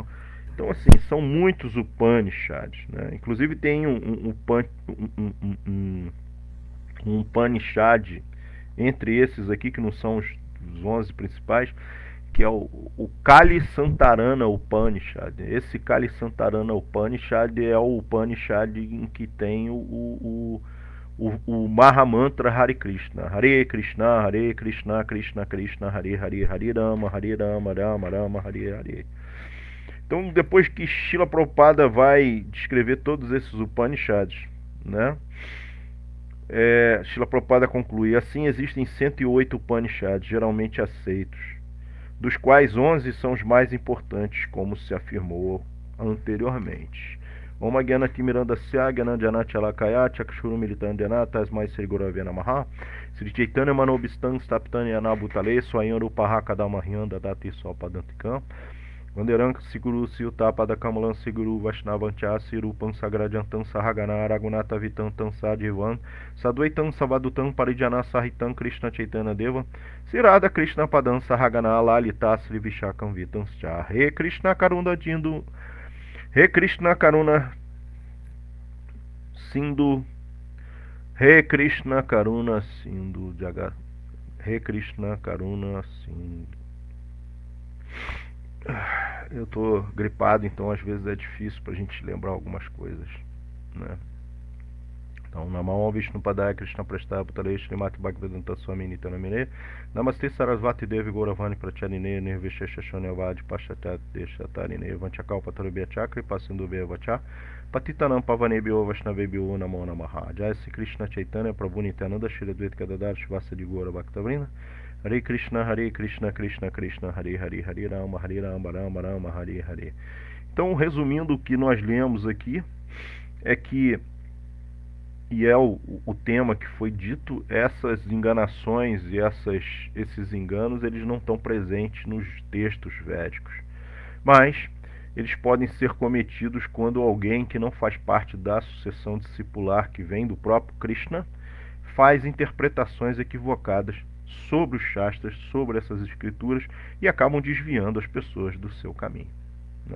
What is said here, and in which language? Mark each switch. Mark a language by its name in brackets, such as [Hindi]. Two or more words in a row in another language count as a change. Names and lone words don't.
[Portuguese] Então, assim, são muitos Upanishads, né? Inclusive tem um Upanishad entre esses aqui, que não são os 11 principais, que é o Kali Santarana Upanishad. Esse Kali Santarana Upanishad é o Upanishad em que tem o Mahamantra Hare Krishna. [Sanskrit] Hare Krishna, Hare Krishna, Krishna Krishna, Hare Hare, Hare Rama, Rama Rama, Hare Hare. [Portuguese] Então, depois que Srila Prabhupada vai descrever todos esses Upanishads, né? Srila Prabhupada conclui: assim existem 108 Upanishads geralmente aceitos, dos quais 11 são os mais importantes, como se afirmou anteriormente. [Sanskrit] Om Gyana Timirandasya Gyananjana Chalakaya Chakshuru Militandena Tasmai Sri Gurave Namaha Sri Chaitanya Manobistan Staptanyana Bhutale Swayam Rupaha Kadamahyanda Dati Sopadantikam Vanderanka Siguru Siutapada Kamalan Siguru Vaishnavancha Sirupam Sagrajantam Sahagana Ragunata Vitam Tam Sadivan Sadvaitam Savadutam Parijana Sahitam Krishna Chaitanya Deva Sirada Krishna Padam Sahagana Lalita Sri Vishakam Vitam Scha Re Krishna Karuna Dindu Re Krishna Karuna Sindhu Re Krishna Karuna Sindhu Jagat Re Krishna Karuna Sindhu. [Portuguese] Eu tô gripado, então às vezes é difícil pra gente lembrar algumas coisas, né? Então, [Sanskrit] Namah Vishnu Padaya Krishna Prestaya Putale Srimati Bhaktivedanta Swami Nityanamine Namaste Sarasvati Devi Gauravani Pracharine Nirvishesha Shanyavadi Pashatat Deshatarine Vanchakal Patarubhya Chakri Pasindu Vacha Patitanam Pavanebhyo Vaishnavebhyo Namo Namaha Jai Sri Krishna Chaitanya Prabhu Nityananda Shri Advaita Gadadhar Shivasa de Gaura Bhaktavrina Hare Krishna Krishna Krishna Hare Hare Hare Rama Rama Rama Hare Hare. [Portuguese] Então, resumindo, o que nós lemos aqui é que, e é o tema que foi dito, essas enganações e esses enganos, eles não estão presentes nos textos védicos, mas eles podem ser cometidos quando alguém que não faz parte da sucessão discipular que vem do próprio Krishna faz interpretações equivocadas sobre os Shastras, sobre essas escrituras, e acabam desviando as pessoas do seu caminho, né?